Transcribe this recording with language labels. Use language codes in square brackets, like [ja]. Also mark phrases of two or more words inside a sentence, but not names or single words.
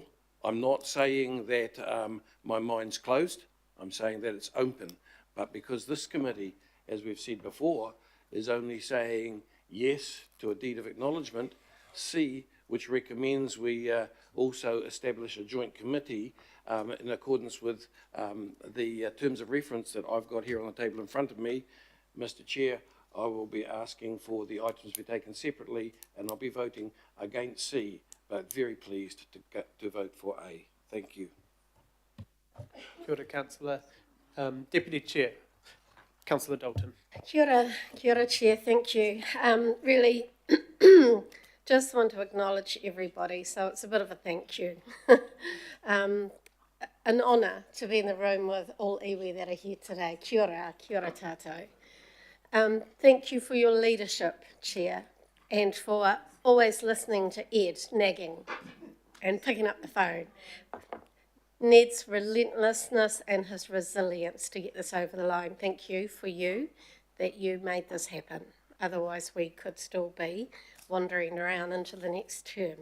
[en] I'm not saying that my mind's closed, I'm saying that it's open, but because this committee, as we've said before, is only saying yes to a deed of acknowledgement, C, which recommends we also establish a joint committee in accordance with the terms of reference that I've got here on the table in front of me, Mr. Chair, I will be asking for the items to be taken separately, and I'll be voting against C, but very pleased to vote for A. Thank you. [mi] Kia ora, [en] Councillor. Deputy Chair, Councillor Dalton. [mi] Kia ora, [en] Chair, thank you. Really, just want to acknowledge everybody, so it's a bit of a thank you. An honour to be in the room with all iwi that are here today. [mi] Kia ora tātou. [en] Thank you for your leadership, Chair, and for always listening to Ed nagging and picking up the phone. Ned's relentlessness and his resilience to get this over the line. Thank you that you made this happen. Otherwise, we could still be wandering around into the next term.